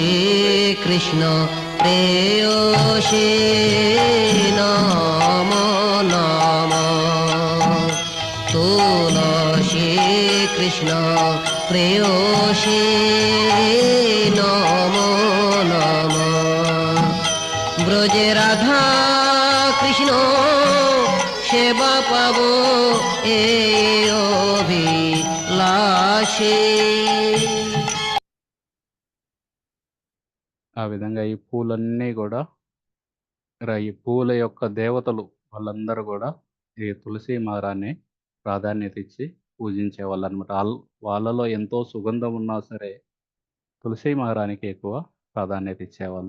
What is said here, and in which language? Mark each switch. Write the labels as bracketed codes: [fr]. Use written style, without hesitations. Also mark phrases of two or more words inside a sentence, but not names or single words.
[bn] কৃষ্ণ প্রেয়সী নমো নম তুলসী কৃষ্ণ প্রেয়সী নমো নম ব্রজে রাধা কৃষ্ণ সেবা পাবো এ অভিলাষে। [te] ఆ విధంగా ఈ పూలన్నీ గూడా ఈ పూల యొక్క దేవతలు వాళ్ళందరూ గూడా ఈ తులసి మారాన్ని ప్రాధాన్యత ఇచ్చి పూజించేవాళ్ళనమాట. వాళ్ళలో ఎంతో సుగంధం ఉన్నా సరే తులసి మారానికి ఎక్కువ ప్రాధాన్యత ఇచ్చేవాళ్ళు.